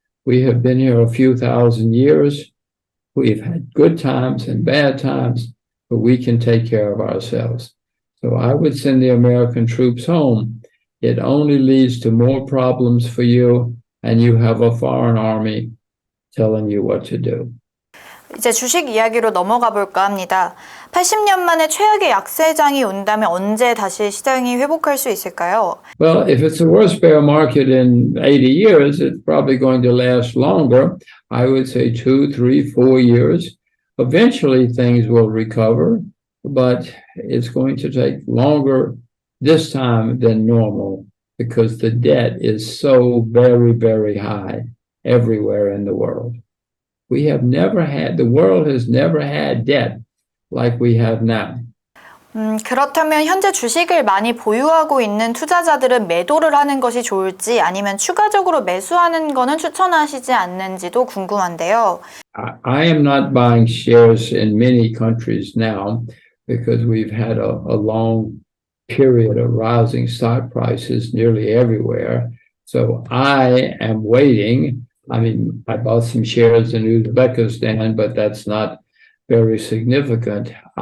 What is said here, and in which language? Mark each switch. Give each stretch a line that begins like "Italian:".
English: We have been here a few thousand years. We've had good times and bad times, but we can take care of ourselves. So I would send the American troops home. It only leads to more problems for you, and you have a foreign army telling you what to do.
Korean: 이제 주식 이야기로 넘어가 볼까 합니다. 80년 만에 최악의 약세장이 온다면 언제 다시 시장이 회복할 수 있을까요?
English: Well, if it's the worst bear market in 80 years, it's probably going to last longer. I would say 2, 3, 4 years. Eventually, things will recover, but it's going to take longer this time than normal because the debt is so very, very high everywhere in the world. The world has never had debt like we have now.
Korean: 그렇다면 현재 주식을 많이 보유하고 있는 투자자들은 매도를 하는 것이 좋을지 아니면 추가적으로 매수하는 거는 추천하시지 않는지도 궁금한데요.
English: I am not buying shares in many countries now because we've had a long period of rising stock prices nearly everywhere. So I am waiting. I bought some shares in Uzbekistan, but that's not very significant.